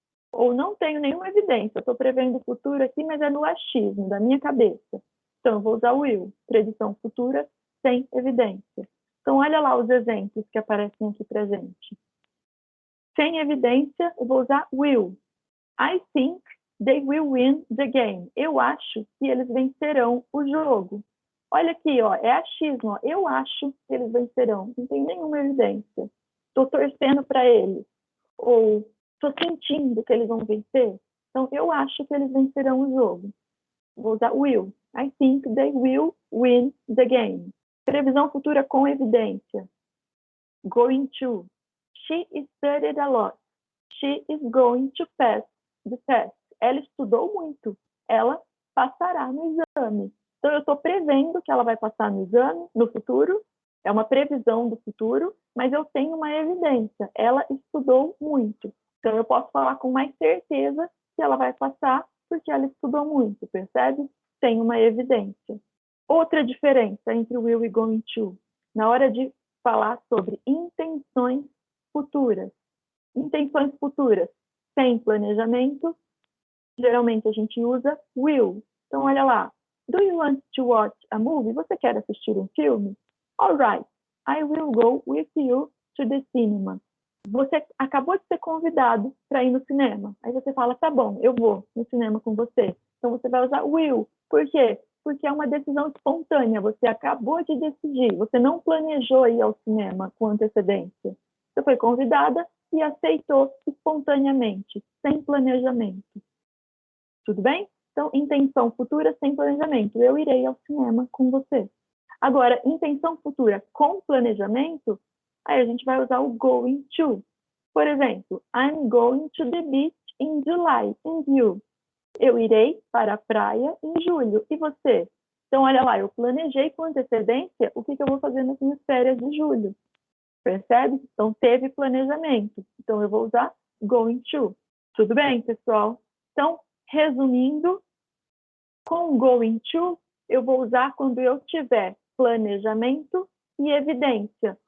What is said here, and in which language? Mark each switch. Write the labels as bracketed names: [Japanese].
[Portuguese] Ou não tenho nenhuma evidência, estou prevendo o futuro aqui, mas é no achismo, da minha cabeça. Então, eu vou usar will, predição futura, sem evidência. Então, olha lá os exemplos que aparecem aqui para gente. Sem evidência, eu vou usar will. [English] I think they will win the game. [Portuguese] Eu acho que eles vencerão o jogo. Olha aqui, ó, é achismo. Ó. Eu acho que eles vencerão. Não tem nenhuma evidência. Estou torcendo para eles. Ou estou sentindo que eles vão vencer. Então, eu acho que eles vencerão o jogo. Vou usar will. [English] I think they will win the game. [Portuguese] Previsão futura com evidência. [English] Going to. She studied a lot. She is going to pass the test. [Portuguese] Ela estudou muito. Ela passará no exame. Então, eu estou prevendo que ela vai passar no exame, no futuro. É uma previsão do futuro, mas eu tenho uma evidência. Ela estudou muito. Então, eu posso falar com mais certeza que ela vai passar porque ela estudou muito, percebe? Tem uma evidência. Outra diferença entre will e going to, na hora de falar sobre intenções futuras. Intenções futuras sem planejamento, geralmente a gente usa will. Então, olha lá. [English] Do you want to watch a movie? [Portuguese] Você quer assistir um filme? [English] All right, I will go with you to the cinema. [Portuguese] Você acabou de ser convidado para ir no cinema. Aí você fala, tá bom, eu vou no cinema com você. Então, você vai usar will. Por quê? Porque é uma decisão espontânea. Você acabou de decidir. Você não planejou ir ao cinema com antecedência. Você foi convidada e aceitou espontaneamente, sem planejamento. Tudo bem? Então, intenção futura sem planejamento. Eu irei ao cinema com você. Agora, intenção futura com planejamento, aí a gente vai usar o going to. [English] Por exemplo, I'm going to the beach in July. And you? [Portuguese] Eu irei para a praia em julho. E você? Então, olha lá, eu planejei com antecedência o que eu vou fazer nas minhas férias de julho. Percebe? Então, teve planejamento. Então, eu vou usar going to. Tudo bem, pessoal? Então, resumindo, com going to, eu vou usar quando eu tiver planejamento e evidência.